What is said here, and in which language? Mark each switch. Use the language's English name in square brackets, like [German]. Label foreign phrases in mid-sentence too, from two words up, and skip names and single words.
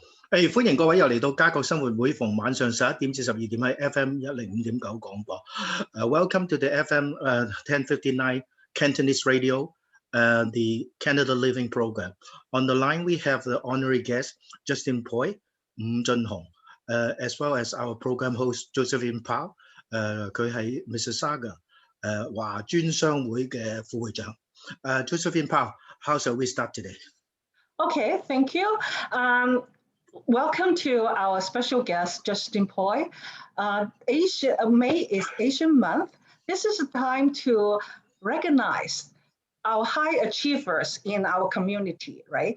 [Cantonese] 歡迎各位又嚟到加國生活會，逢晚上11點至12點喺 FM105.9廣播。 [English] Welcome to the FM 1059 Cantonese Radio, the Canada Living Program. On the line we have the honorary guest Justin Poy, 伍雋雄, as well as our program host Josephine Poy. [Cantonese] 佢係 Mississauga 華專商會嘅副會長。 [English] Josephine Poy, how shall we start today? Okay, thank you. Welcome to our special guest, Justin Poy. May is Asian Month. This is a time to recognize our high achievers in our community, right?